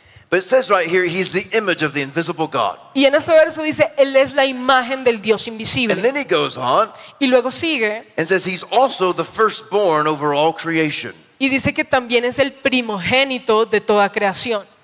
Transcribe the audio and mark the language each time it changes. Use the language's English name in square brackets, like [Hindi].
[English] But it says right here, he's the image of the invisible God. [Spanish] Y en este verso dice, él es la imagen del Dios invisible. [English] And then he goes on. [Spanish] Y luego sigue. [English] And says he's also the firstborn over all creation. [Spanish] Y dice que también es el primogénito de toda creación.